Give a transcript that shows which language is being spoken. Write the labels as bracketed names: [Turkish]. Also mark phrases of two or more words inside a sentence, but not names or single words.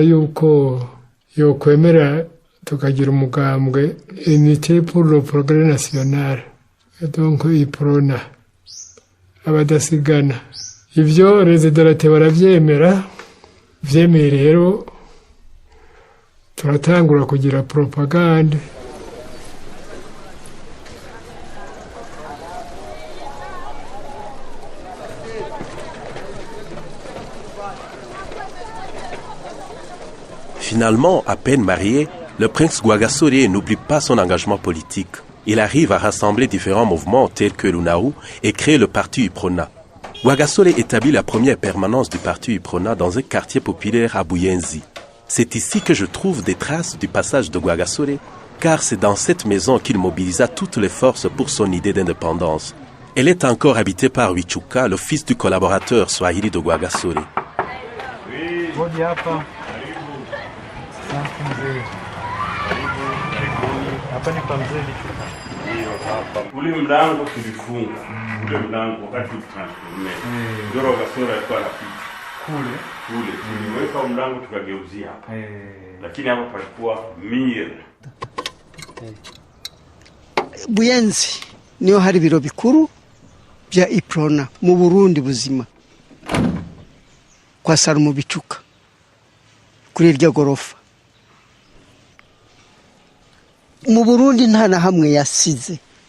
[Rundi] yuko yokwemera tukagira umugambwe Unité pour le Progrès National, donc iprona abadasigana. Ivyo rezida arate baravyemera, vyemeye rero turatangura kugira propagande. [French] Finalement, à peine marié, le prince Rwagasore n'oublie pas son engagement politique. Il arrive à rassembler différents mouvements tels que l'UNAU et crée le parti UPRONA. Rwagasore établit la première permanence du parti UPRONA dans un quartier populaire à Buyenzi. C'est ici que je trouve des traces du passage de Rwagasore car c'est dans cette maison qu'il mobilisa toutes les forces pour son idée d'indépendance. Elle est encore habitée par Wichuka, le fils du collaborateur Swahili de Rwagasore. [Swahili] Ule mlango tulifunga, ule mlango wakati tunatumia. Ndio Rwagasore alikuwa anapita. Kule tuliweka mlango tukageuzia hapa. Lakini hapa palikuwa mire. [Rundi] Buyenzi niyo hari biro bikuru bya Iprona mu Burundi buzima. Kwa Salumu Bicuka kuri irya gorofa. Mu Burundi nta na hamwe yasize.